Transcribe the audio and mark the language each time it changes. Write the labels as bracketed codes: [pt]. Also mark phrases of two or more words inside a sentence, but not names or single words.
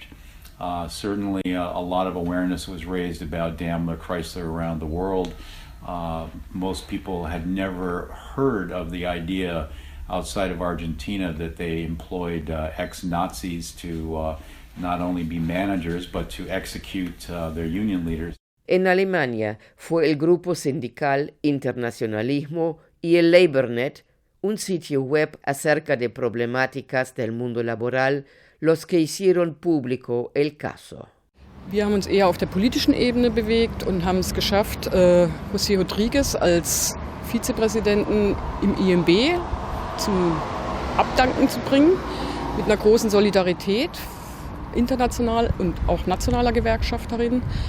[en] Certainly a lot of awareness was raised about Daimler Chrysler around the world. Most people had never heard of the idea outside of Argentina that they employed ex-Nazis to not only be managers but to execute their union leaders. [es] En Alemania fue el grupo sindical Internacionalismo y el LabourNet, un sitio web acerca de problemáticas del mundo laboral, los que hicieron público el caso. [de] Wir haben uns eher auf der politischen Ebene bewegt und haben es geschafft, José Rodríguez als Vizepräsidenten im IMB zum Abdanken zu bringen, mit einer großen Solidarität, international und auch nationaler Gewerkschafterinnen.